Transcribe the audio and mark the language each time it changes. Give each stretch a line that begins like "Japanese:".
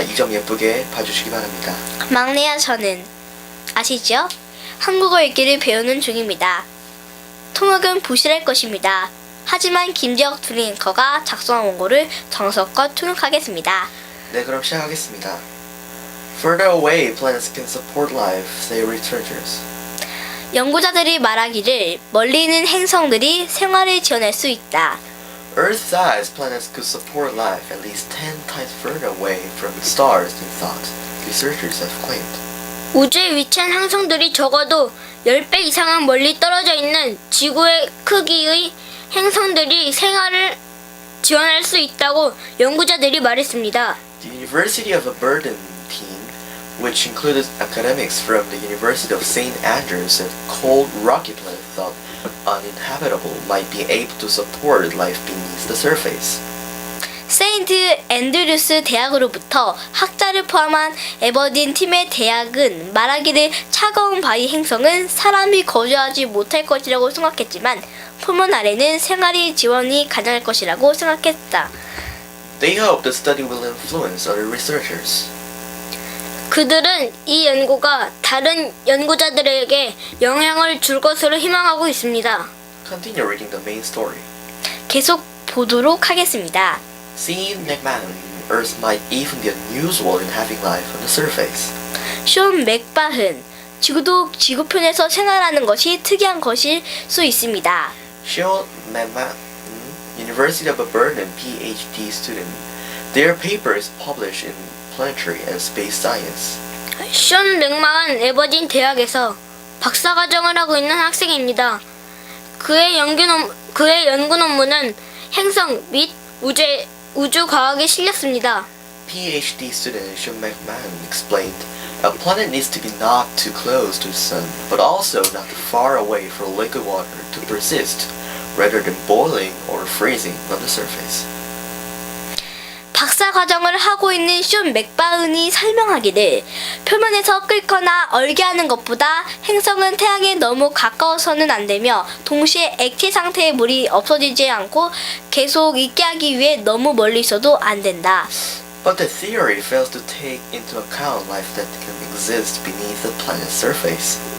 Korean: 이 점 예쁘게 봐주시기 바랍니다. 막내야 저는 아시죠? 한국어 읽기를 배우는 중입니다. 통역은 부실할 것입니다. 하지만 김재혁 드림앵커가 작성한 원고를 정성껏 통역하겠습니다. 네, 그럼 시작하겠습니다.
English: Further away planets can support life, say researchers.
Korean: 연구자들이 말하기를 멀리 있는 행성들이 생활을 지원할 수 있다.
English: Earth-sized planets could support life at least 10 times further away from the stars than thought, researchers have claimed.
Korean: 우주에 위치한 행성들이 적어도 10배 이상은 멀리 떨어져 있는 지구의 크기의 행성들이 생활을 지원할 수 있다고 연구자들이 말했습니다.
English: The University of Aberdeen team, which included academics from the University of St. Andrews, said cold rocky planet thought uninhabitable might be able to support life beneath the surface.
Korean: 세인트 앤드류스 대학으로부터 학자를 포함한 에버딘 팀의 대학은 말하기를 차가운 바위 행성은 사람이 거주하지 못할 것이라고 생각했지만 표면 아래는 생활이 지원이 가능할 것이라고 생각했다.
English: They hope the study will influence other researchers.
Korean: 그들은 이 연구가 다른 연구자들에게 영향을 줄 것으로 희망하고 있습니다.
English: Continue reading the main story.
Korean: 계속 보도록 하겠습니다.
English: Seeing McMahon, Earth might even be unusual in having life on the surface.
Korean: 쇼 맥바흔, 지구도 지구편에서 생활하는 것이 특이한 것일 수 있습니다.
English: Sean McMahon, University of Aberdeen PhD student. Their paper is published in Planetary and Space Science.
Korean: 션 맥마은 에버딘 대학에서 박사과정을 하고 있는 학생입니다. 그의 연구 논문은 행성 및 우주 과학에 실렸습니다.
English: PhD student Sean McMahon explained, a planet needs to be not too close to the sun, but also not too far away for liquid water to persist, rather than boiling or freezing on the surface.
Korean: 박사 과정을 하고 있는 쇼 맥바흔이 설명하기를 표면에서 끓거나 얼게 하는 것보다 행성은 태양에 너무 가까워서는 안 되며 동시에 액체 상태의 물이 없어지지 않고 계속 있게 하기 위해 너무 멀리 있어도 안 된다.
English: But the theory fails to take into account life that can exist beneath the planet's surface.